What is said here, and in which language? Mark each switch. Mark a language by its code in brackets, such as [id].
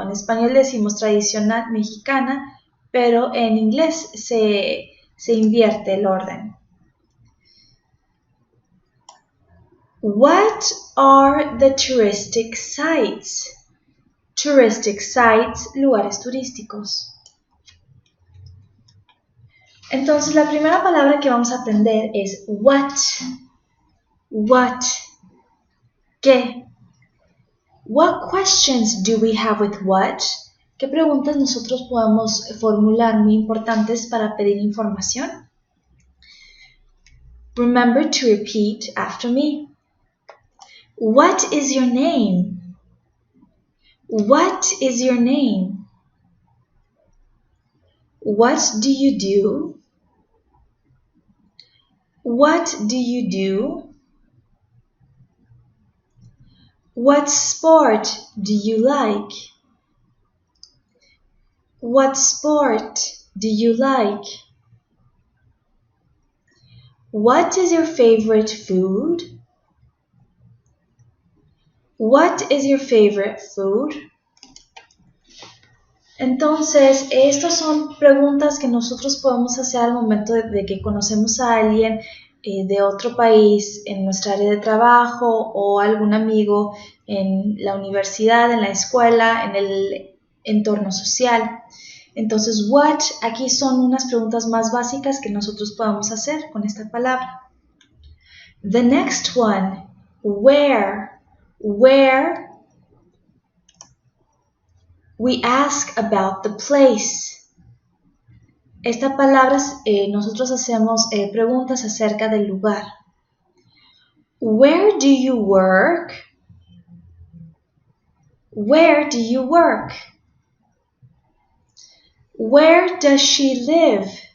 [es] En español decimos tradicional mexicana, pero en inglés se invierte el orden. [en] What are the touristic sites? Touristic sites, [es] lugares turísticos. Entonces, la primera palabra que vamos a aprender es what. [en] What. [es] ¿Qué? [en] What questions do we have with what? [es] ¿Qué preguntas nosotros podemos formular muy importantes para pedir información? [en] Remember to repeat after me. What is your name? What is your name? What do you do? What do you do? What sport do you like? What sport do you like? What is your favorite food? What is your favorite food? [es] Entonces, estas son preguntas que nosotros podemos hacer al momento de que conocemos a alguien de otro país en nuestra área de trabajo o algún amigo en la universidad, en la escuela, en el entorno social. Entonces, what, aquí son unas preguntas más básicas que nosotros podemos hacer con esta palabra. [en] The next one, where. Where, we ask about the place. [es] Esta palabra nosotros hacemos preguntas acerca del lugar. [en] Where do you work? Where do you work? Where does she live?